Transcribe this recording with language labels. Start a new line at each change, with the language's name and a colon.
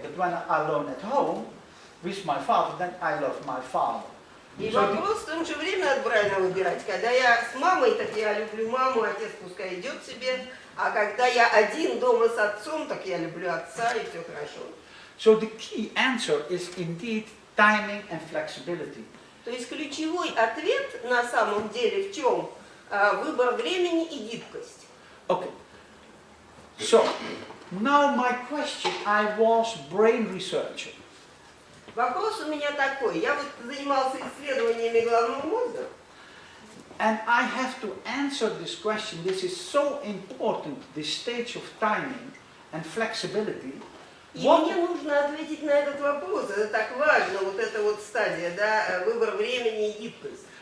English: But when I'm alone at home with my father, then I love my father.
Russian: И вопрос в том, что время надо правильно выбирать. Когда я с мамой, так я люблю маму, отец пускай идет себе. А когда я один дома с отцом, так я люблю отца, и все хорошо.
English: So the key answer is indeed timing and flexibility.
Russian: То есть ключевой ответ на самом деле в чем? Выбор времени и гибкость.
English: Okay. So now my question, I was brain researcher.
Russian: Вопрос у меня такой. Я вот занимался исследованиями головного мозга.
English: And I have to answer this question. This is so important, this stage of timing and flexibility.
Russian: И мне нужно ответить на этот вопрос. Это так важно, вот эта вот стадия, да, выбор времени и гибкость.